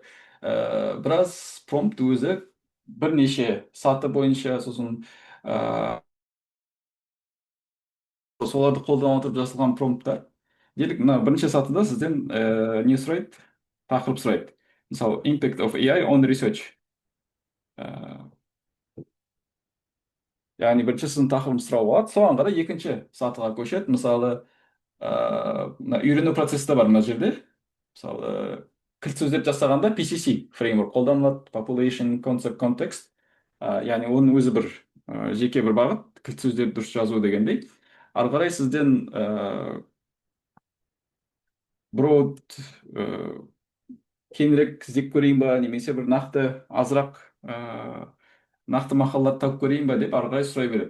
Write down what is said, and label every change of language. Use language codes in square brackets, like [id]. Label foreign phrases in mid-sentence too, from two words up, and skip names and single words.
[kk] Біраз промпт өзі бірнеше саты бойынша, сосын соларды қолдана отырып жасалған промпттар. Делік, мына бірінші сатыда сізден не сұрайды? Тақырып сұрайды. Мысалы, [en] impact of AI on research. [kk] Яғни бірінші сіздің тақырыбын сұрау болады, соған қарай екінші сатыға көшеді. Мысалы, үйрену процесі де бар мына жерде. Мысалы, кілт сөздерді жасағанда PCC фреймворк қолданылады, [en] population, concept, context. [kk] Яғни оның өзі бір жеке бір бағыт, кілт сөздерді дұрыс жазу дегендей. Ары қарай сізден broad кеңірек іздеп көрейін ба, немесе бір нақты азырақ нақты мақалаларды тауып көрейін ба деп ары қарай сұрай береді.